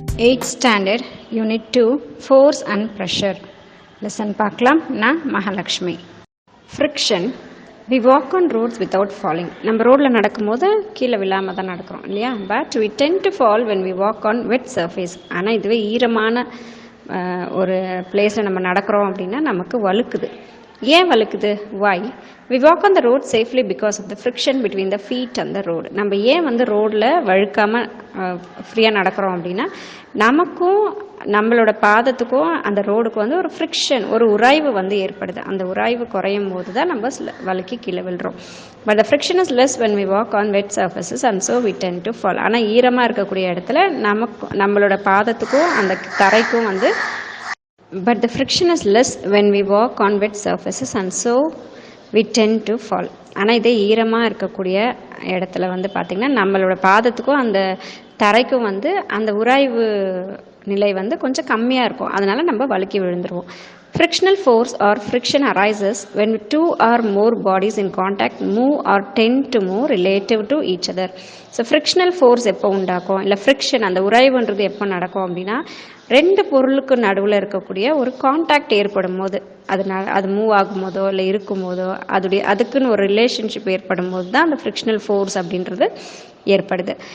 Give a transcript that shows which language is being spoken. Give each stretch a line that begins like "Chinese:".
English: 8th standard unit 2 force and pressure lesson
Tamil: பார்க்கலாம். நான் Mahalakshmi.
English: friction. we walk on roads without falling.
Tamil: நம்ம ரோட்ல நடக்கும்போது கீழே விழாம தான் நடக்கிறோம் இல்லையா?
English: but we tend to fall when we walk on wet surface.
Tamil: ஆனால் இதுவே ஈரமான ஒரு பிளேஸில் நம்ம நடக்கிறோம் அப்படின்னா நமக்கு வழுக்குது. ஏன் வழுக்குது?
English: why? we walk on the road safely because of the friction between the feet and the road.
Tamil: நம்ம ஏன் ரோடில் வழுக்காமல் ஃப்ரீயாக நடக்கிறோம் அப்படின்னா நமக்கும் நம்மளோட பாதத்துக்கும் அந்த ரோடுக்கும் ஒரு ஃப்ரிக்ஷன், ஒரு உராய்வு ஏற்படுது. அந்த உராய்வு குறையும் போது தான் நம்ம வழுக்கி கீழே விழுறோம்.
English: But the friction is less when we walk on wet surfaces and so we tend to fall.
Tamil: ஆனால் ஈரமாக இருக்கக்கூடிய இடத்துல நம்மளோட பாதத்துக்கும் அந்த தரைக்கும்
English: but the friction is less when we walk on wet surfaces and so we tend to fall.
Tamil: ஆனால் இதே ஈரமாக இருக்கக்கூடிய இடத்துல பார்த்திங்கன்னா நம்மளோட பாதத்துக்கும் அந்த தரைக்கும் அந்த உராய்வு நிலை கொஞ்சம் கம்மியாக இருக்கும். அதனால் நம்ம வழுக்கி விழுந்துருவோம்.
English: Frictional force or friction arises when two or more bodies in contact move or tend to move relative to each other.
Tamil: So frictional force எப்போ உண்டாக்கும், இல்லை ஃப்ரிக்ஷன் அந்த உராய்வுன்றது எப்போ நடக்கும் அப்படின்னா ரெண்டு பொருளுக்கு நடுவில் இருக்கக்கூடிய ஒரு கான்டாக்ட் ஏற்படும் போது, அது மூவ் ஆகும் போதோ இல்லை இருக்கும் போதோ அதுக்குன்னு ஒரு ரிலேஷன்ஷிப் ஏற்படும் போது தான் அந்த ஃப்ரிக்ஷனல் ஃபோர்ஸ் அப்படின்றது ஏற்படுது.